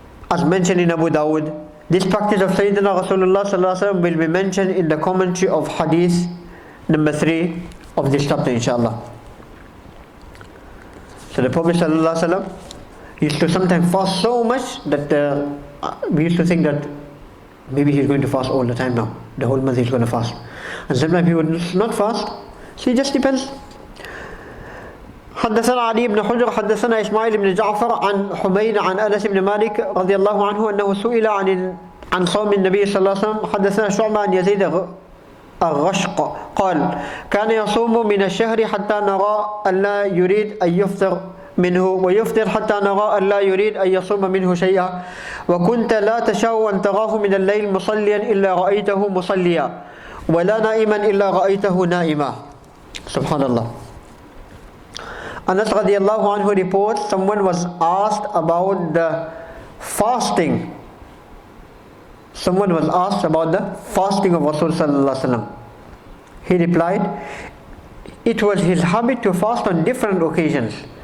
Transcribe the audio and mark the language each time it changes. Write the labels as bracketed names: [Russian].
[English] As mentioned in Abu Dawud, this practice of Sayyidina Rasulullah sallallahu alaihi wasallam will be mentioned in the commentary of Hadith number 3 of this chapter, inshallah. So the Prophet sallallahu alaihi wasallam used to sometimes fast so much that we used to think that maybe he's going to fast all the time now. The whole month he's going to fast. And sometimes he would not fast. So it just depends. [Arabic] حدثنا علي بن حجر حدثنا إسماعيل بن جعفر عن حميد عن أنس بن مالك رضي الله عنه أنه سئل عن صوم النبي صلى الله عليه وسلم. حدثنا شعبة عن يزيد الرشق قال كان يصوم من الشهر حتى نرى أن لا يريد أن يفطر منه ويفطر حتى نرى أن لا يريد أن يصوم منه شيئا وكنت لا تشاء أن تراه من الليل مصليا إلا رأيته مصليا ولا نائما إلا رأيته نائما. [English] Subhanallah. Anas radiallahu anhu reports, someone was asked about the fasting. Someone was asked about the fasting of Rasul sallallahu alaihi wasallam. He replied, it was his habit to fast on different occasions.